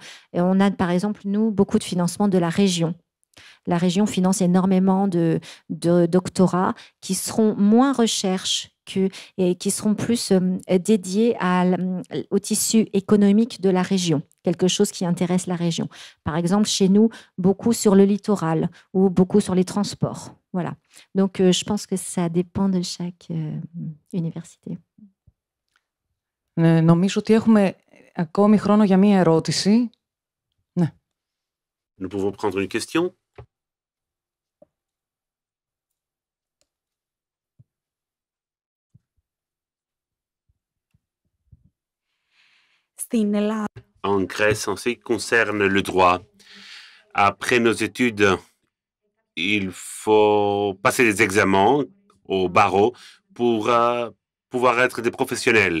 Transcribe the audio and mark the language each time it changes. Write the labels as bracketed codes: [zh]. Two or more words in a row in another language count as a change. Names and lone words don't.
[fr] Et on a par exemple, nous, beaucoup de financement de la région. La région finance énormément de doctorats qui seront moins recherche et qui seront plus dédiés au tissu économique de la région, quelque chose qui intéresse la région. Par exemple, chez nous, beaucoup sur le littoral ou beaucoup sur les transports. Voilà. Donc, je pense que ça dépend de chaque université. [el] Νομίζω ότι έχουμε ακόμη χρόνο για μία ερώτηση. Ναι. [fr] Nous pouvons prendre une question. En Grèce, en ce qui concerne le droit, après nos études il faut passer des examens au barreau pour pouvoir être des professionnels.